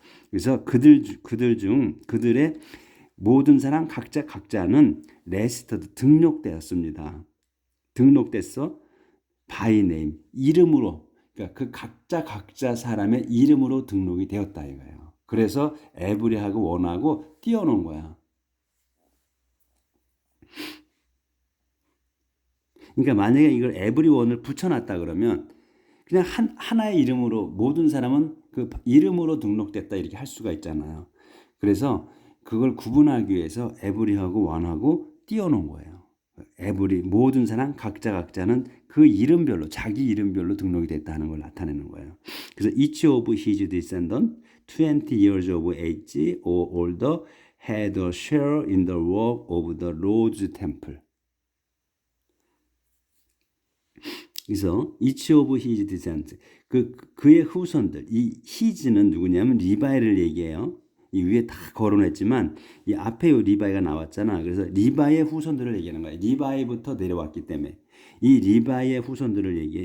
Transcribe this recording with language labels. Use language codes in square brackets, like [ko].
[ko] 그래서 그들의 모든 사람 각자는 레지스터드 등록되었습니다. 등록됐어. [en] by name [ko] 이름으로. 그러니까 그 각자 사람의 이름으로 등록이 되었다 이거예요. 그래서 에브리하고 원하고 띄워놓은 거야. 그러니까 만약에 이걸 에브리원을 붙여놨다 그러면 그냥 하나의 이름으로 모든 사람은 그 이름으로 등록됐다 이렇게 할 수가 있잖아요. 그래서 그걸 구분하기 위해서 에브리하고 원하고 띄워놓은 거예요. 에브리 모든 사람 각자는 그 이름별로 자기 이름별로 등록이 됐다는 걸 나타내는 거예요. 그래서 [en] each of his descendants 20 years of age or older had a share in the work of the Lord's temple. [ko] 그래서 [en] each of his descendants [ko] 그의 후손들 이 his는 누구냐면 리바이를 얘기해요. 이 위에 다 거론했지만 이 앞에 요 리바이가 나왔잖아. 그래서 리바이의 후손들을 얘기하는 거야. 리바이부터 내려왔기 때문에 이 리바이의 후손들을 얘기해.